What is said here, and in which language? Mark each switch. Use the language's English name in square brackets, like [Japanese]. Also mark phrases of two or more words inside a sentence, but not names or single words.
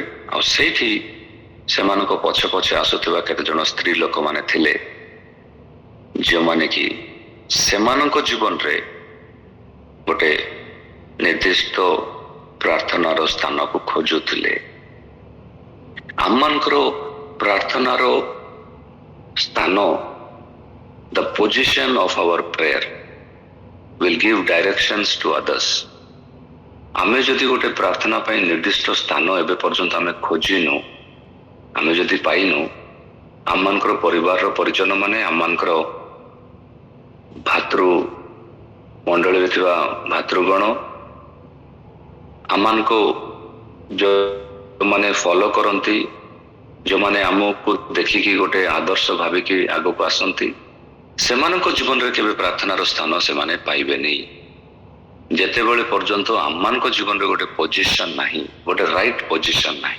[Odia] ଆଉ ସେଇଠି ସେମାନଙ୍କ ପଛେ ପଛେ ଆସୁଥିବା କେତେ ଜଣ ସ୍ତ୍ରୀ ଲୋକମାନେ ଥିଲେ, ଯେଉଁମାନେ କି ସେମାନଙ୍କ ଜୀବନରେ ଗୋଟେ ନିର୍ଦ୍ଦିଷ୍ଟ ପ୍ରାର୍ଥନାର ସ୍ଥାନକୁ ଖୋଜୁଥିଲେ। ଆମମାନଙ୍କର ପ୍ରାର୍ଥନାର ସ୍ଥାନ, [English] the position of our prayer will give directions to others. [Odia] ଆମେ ଯଦି ଗୋଟେ ପ୍ରାର୍ଥନା ପାଇଁ ନିର୍ଦ୍ଦିଷ୍ଟ ସ୍ଥାନ ଏବେ ପର୍ଯ୍ୟନ୍ତ ଆମେ ଖୋଜିନୁ, ଆମେ ଯଦି ପାଇନୁ, ଆମମାନଙ୍କର ପରିବାରର ପରିଜନ ମାନେ, ଆମମାନଙ୍କର ଭାତୃ ମଣ୍ଡଳୀରେ ଥିବା ଭାତୃଗଣ, ଆମମାନଙ୍କୁ ଯେଉଁମାନେ ଫଲୋ କରନ୍ତି, ଯେଉଁମାନେ ଆମକୁ ଦେଖିକି ଗୋଟେ ଆଦର୍ଶ ଭାବିକି ଆଗକୁ ଆସନ୍ତି, ସେମାନଙ୍କ ଜୀବନରେ କେବେ ପ୍ରାର୍ଥନାର ସ୍ଥାନ ସେମାନେ ପାଇବେନି ଯେତେବେଳେ ପର୍ଯ୍ୟନ୍ତ ଆମମାନଙ୍କ ଜୀବନରେ ଗୋଟେ ପୋଜିସନ ନାହିଁ, ଗୋଟେ [English] right position [Odia] ନାହିଁ।